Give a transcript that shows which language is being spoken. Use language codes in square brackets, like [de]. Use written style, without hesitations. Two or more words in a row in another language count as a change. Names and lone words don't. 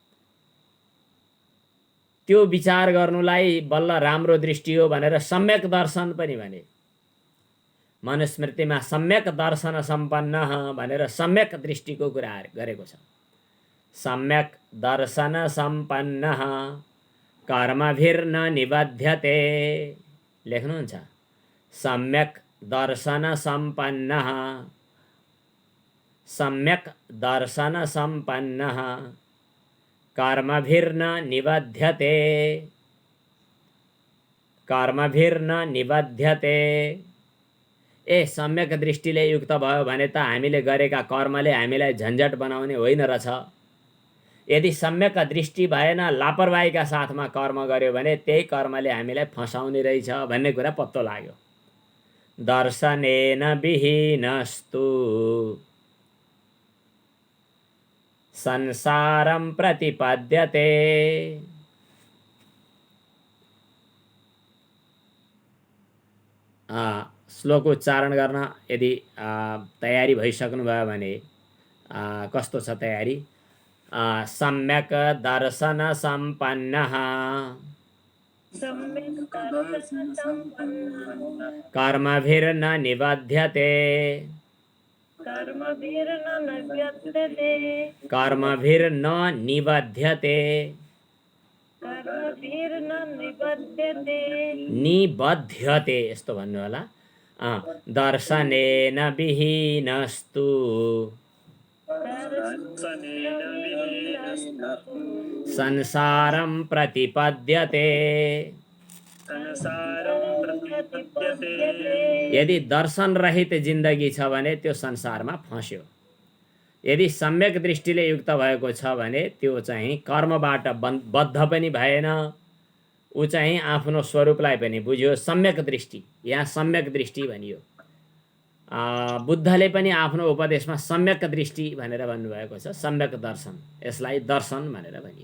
[ne] त्यो विचार गर्नुलाई बल्ल राम्रो दृष्टि हो भनेर सम्यक दर्शन पनि भने। मनुस्मृतिमा [sa] सम्यक दर्शन सम्पन्न [ne] भनेर सम्यक दृष्टिको कुरा गरेको छ। [sa] सम्यक दर्शन सम्पन्न कर्मभिर्न निबध्यते। लेख्नुहुन्छ, सम्यक दर्शन सम्पन्न, सम्यक दर्शन सम्पन्न कर्मभिर्न निबध्यते, कर्मभिर्न निबध्यते। [ne] ए सम्यक दृष्टिले युक्त भयो भने त हामीले गरेका कर्मले हामीलाई झन्झट बनाउने होइन रहेछ। यदि सम्यक दृष्टि भएन, लापरवाहीका साथमा कर्म गर्यो भने त्यही कर्मले हामीलाई फसाउने रहेछ भन्ने कुरा पत्तो लाग्यो। [sa] दर्शनेन विहीनस्तु संसारं प्रतिपद्यते। [ne] श्लोक उच्चारण गर्न यदि तयारी भइसक्नुभयो भने कस्तो छ तयारी? [sa] सम्यक दर्शन सम्पन्नः कर्मभिर्न निबध्यते, कर्मभिर्न निबध्यते, निबध्यते [ne] यस्तो भन्नु होला। [sa] दर्शनेन विहीनस्तु संसारं प्रतिपद्यते, [ne] यदि दर्शन रहित जिन्दगी छ भने त्यो संसारमा फस्यो। यदि सम्यक दृष्टिले युक्त भएको छ भने त्यो चाहिँ कर्मबाट बद्ध पनि भएन, ऊ चाहिँ आफ्नो स्वरूपलाई पनि बुझ्यो। सम्यक दृष्टि, यहाँ सम्यक दृष्टि भनियो। बुद्धले पनि आफ्नो उपदेशमा सम्यक दृष्टि भनेर भन्नुभएको छ, सम्यक दर्शन, यसलाई दर्शन भनेर भनियो।